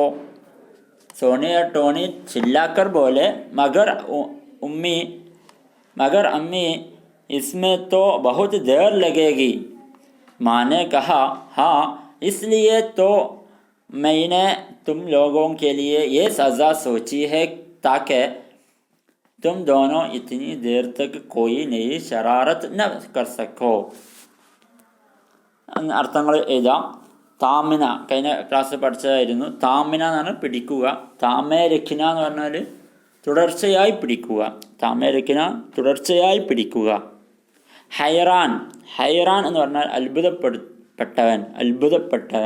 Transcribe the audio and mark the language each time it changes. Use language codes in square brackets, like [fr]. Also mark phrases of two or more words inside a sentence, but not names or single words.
[hi] सोनी और टोनी चिल्लाकर बोले, मगर अम्मी इसमें तो बहुत देर लगेगी. माँ ने कहा, हाँ इसलिए तो मैंने तुम लोगों के लिए ये सज़ा सोची है ताकि तुम दोनों इतनी देर तक कोई नई शरारत न कर सको. [ml] അർത്ഥങ്ങൾ എഴുതാം. താമിന കഴിഞ്ഞ ക്ലാസ്സിൽ പഠിച്ചതായിരുന്നു. താമിന എന്നാണ് പിടിക്കുക. [hi] थामे रखना [ml] എന്ന് പറഞ്ഞാൽ തുടർച്ചയായി പിടിക്കുക. ഹൈറാൻ എന്ന് പറഞ്ഞാൽ അത്ഭുതപ്പെട്ടവൻ.